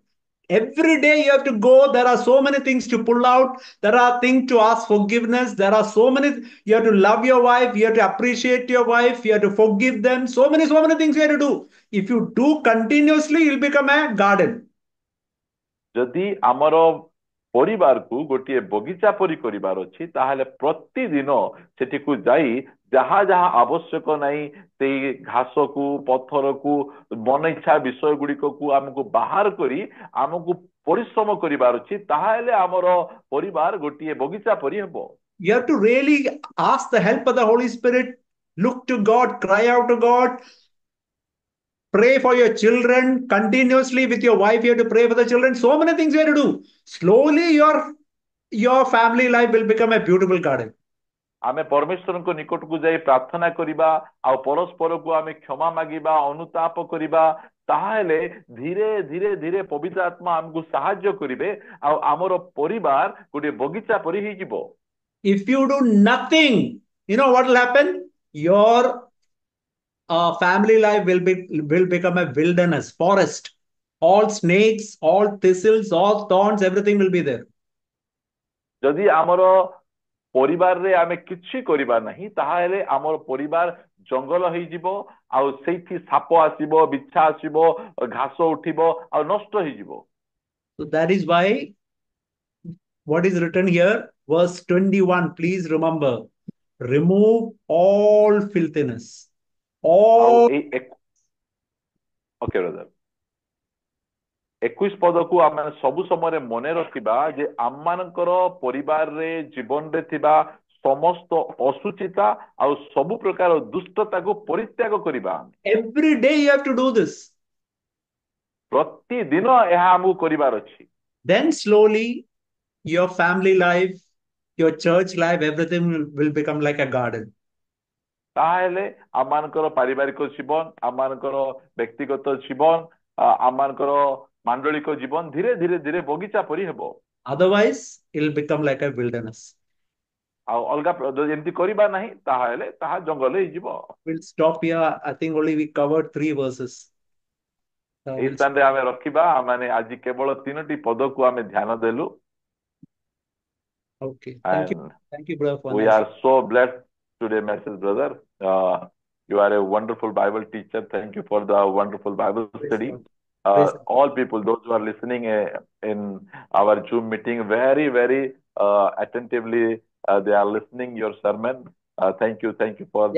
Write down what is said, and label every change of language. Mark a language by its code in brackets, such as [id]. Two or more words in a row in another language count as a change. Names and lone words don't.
[en] Every day you have to go. There are so many things to pull out. There are things to ask forgiveness. There are so many. You have to love your wife. You have to appreciate your wife. You have to forgive them. So many things you have to do. If you do continuously, you'll become a garden. [or] ଯଦି ଆମର ପରିବାରକୁ ଗୋଟିଏ ବଗିଚା ପରି କରିବାର ଅଛି ତାହେଲେ ପ୍ରତିଦିନ ସେଠିକୁ ଯାଇ ଯାହା ଯାହା ଆବଶ୍ୟକ ନାହିଁ ସେଇ ଘାସକୁ ପଥରକୁ ମନ ଇଚ୍ଛା ବିଷୟ ଗୁଡିକକୁ ଆମକୁ ବାହାର କରି ଆମକୁ ପରିଶ୍ରମ କରିବାର ଅଛି, ତାହେଲେ ଆମର ପରିବାର ଗୋଟିଏ ବଗିଚା ପରି ହେବ। [en] You have to really ask the help of the Holy Spirit. Look to God. Cry out to God. Pray for your children continuously with your wife. You have to pray for the children. So many things you have to do. Slowly, your family life will become a beautiful garden. [or] ଆମେ ପରମେଶ୍ୱରଙ୍କ ନିକଟକୁ ଯାଇ ପ୍ରାର୍ଥନା କରିବା ଆଉ ପରସ୍ପରକୁ ଆମେ କ୍ଷମା ମାଗିବା, ଅନୁତାପ କରିବା, ତାହେଲେ ଧୀରେ ଧୀରେ ଧୀରେ ପବିତ୍ର ଆତ୍ମା ଆମକୁ ସାହାଯ୍ୟ କରିବେ ଆଉ ଆମର ପରିବାର ଗୋଟିଏ ବଗିଚା ପରି ହେଇଯିବ। [en] If you do nothing, you know what will happen? Your family life will become a wilderness, forest. All snakes, all thistles, all thorns, everything will be there. [or] ଯଦି ଆମର ପରିବାରରେ ଆମେ କିଛି କରିବା ନାହିଁ ତାହେଲେ ଆମର ପରିବାର ଜଙ୍ଗଲ ହେଇଯିବ ଆଉ ସେଇଠି ସାପ ଆସିବ ବିଛା ଆସିବ ଘାସ ଉଠିବ ଆଉ ନଷ୍ଟ ହେଇଯିବ [en] So that is why what is written here, verse 21, please remember, remove all filthiness. [or] ଆଉ [en] All. [or] ଏଇ [en] okay brother [or] 21 ପଦକୁ ଆମେ ସବୁ ସମୟରେ ମନେ ରଖିବା ଯେ ଆମମାନଙ୍କର ପରିବାରରେ ଜୀବନରେ ଥିବା ସମସ୍ତ ଅସୁଚିତା ଆଉ ସବୁ ପ୍ରକାର ଦୁଷ୍ଟତାକୁ ପରିତ୍ୟାଗ କରିବା [en] Every day you have to do this. [or] ପ୍ରତିଦିନ ଏହା ଆମକୁ କରିବାର ଅଛି [en] Then slowly your family life, your church life, everything will become like a garden. [or] ତାହେଲେ ଆମମାନଙ୍କର ପାରିବାରିକ ଜୀବନ ଆମମାନଙ୍କର ବ୍ୟକ୍ତିଗତ ଜୀବନ ଆମମାନଙ୍କର ମାଣ୍ଡଳିକ ଜୀବନ ଧୀରେ ଧୀରେ ଧୀରେ ବଗିଚା ପରି ହେବ [en] Otherwise, it will become like a wilderness. [or] ଆଉ ଅଲଗା ଯଦି ଏମିତି କରିବା ନାହିଁ ତାହେଲେ ତାହା ଜଙ୍ଗଲ ହେଇଯିବ [en] We'll stop here. I think only we covered 3 verses. [or] ଏଇ [en] We'll [or] ସ୍ଥାନରେ ଆମେ ରଖିବା ଆମେ ଆଜି କେବଳ 3ଟି ପଦକୁ ଆମେ ଧ୍ୟାନ ଦେଲୁ [en] Okay. Thank you. and Thank you, brother, for we nice. are so blessed today message brother you are a wonderful Bible teacher thank you for the wonderful Bible Praise study God. Praise God. all people those who are listening in our Zoom meeting very attentively they are listening your sermon thank you for the